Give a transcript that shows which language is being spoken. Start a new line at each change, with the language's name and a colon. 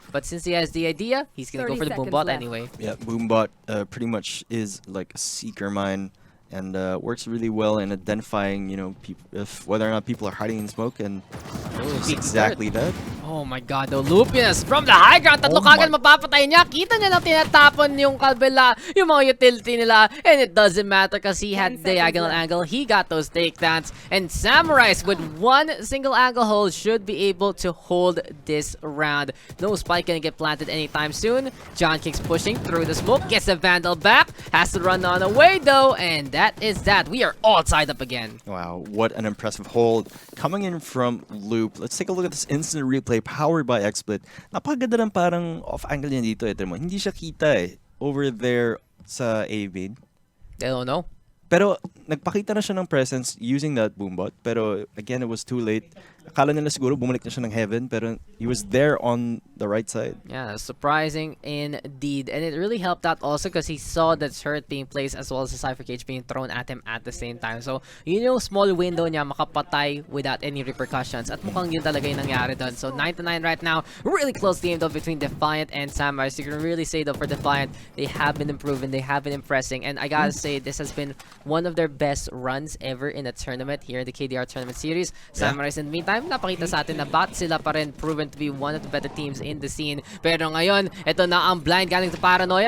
English: But since he has the idea, he's gonna go for the boombot anyway. Yeah, boombot pretty much is like a seeker mine. And works really well in identifying, whether or not people are hiding in smoke, and it's exactly that. Oh my god, the Lupius from the high ground.
Filipino: Tatlo kagad mapapatay niya. Kita niya na tinatapon yung kabila, yung mga utility nila.
English: And it doesn't matter because he had diagonal angle. He got those takedowns. And Samurice with one single angle hold should be able to hold this round. No spike gonna get planted anytime soon. John King's pushing through the smoke. Gets the Vandal back. Has to run on away though. And that is that. We are all tied up again. Wow, what an impressive hold. Coming in from Loop. Let's take a look at this instant replay powered by XSplit.
Filipino: Napakaganda ng parang off-angle niya dito. Ito mo. Hindi siya kita over there sa A-Vade.
English: They don't know.
Filipino: Pero nagpakita na siya ng presence
English: using that boombot. Pero again, it was too late.
Filipino: Akala nila siguro bumalik na siya ng heaven,
English: pero he was there on the right side. Yeah, surprising indeed. And it really helped out also because he saw the turret being placed as well as the Cypher Cage being thrown at him at the same time. So, yun yung small window niya makapatay without any repercussions.
Filipino: At mukhang yun talaga yung nangyari doon.
English: So, 9-9 right now. Really close game though between Defiant and Samurice. You can really say though for Defiant, they have been improving. They have been impressing. And I gotta say, this has been one of their best runs ever in a tournament here in the KDR Tournament Series.
Filipino: Samurice in the meantime, napakita sa atin na bat sila pa rin
English: proven to be one of the better teams in the scene.
Filipino: Pero ngayon, ito na ang blind galing sa Paranoia.